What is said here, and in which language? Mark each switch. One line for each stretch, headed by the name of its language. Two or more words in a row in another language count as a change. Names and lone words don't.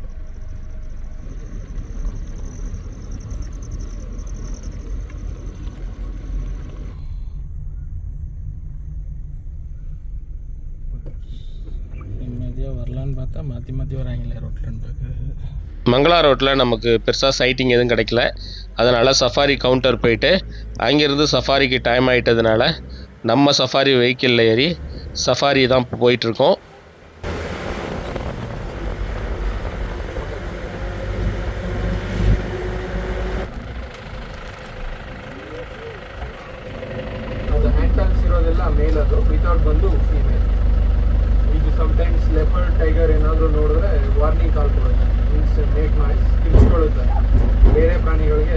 Tamil: நிம்மதியாக வரலான்னு பார்த்தா மாற்றி மாற்றி வராங்களே ரோட்லன்னு பார்க்க. மங்களா ரோட்டில் நமக்கு பெருசாக சைட்டிங் எதுவும் கிடைக்கல. அதனால்
English: safari counter
Tamil: போயிட்டு அங்கேருந்து சஃபாரிக்கு டைம் ஆகிட்டதுனால நம்ம
English: safari vehicleil
Tamil: ஏறி சஃபாரி தான் போயிட்டுருக்கோம்.
Kannada: ಅದು
English: hand tags
Kannada: ಇರೋದೆಲ್ಲ ಮೇಲ್, ಅದು ವಿತೌಟ್ ಬಂದು ಫೀಮೇಲ್. ಈಗ
English: sometimes leopard tiger
Kannada: ಏನಾದರೂ ನೋಡಿದ್ರೆ
English: warning call
Kannada: ಕೊಡುತ್ತೆ,
English: means make noise,
Kannada: ಕಿರ್ಚ್ಕೊಳ್ಳುತ್ತೆ ಬೇರೆ ಪ್ರಾಣಿಗಳಿಗೆ.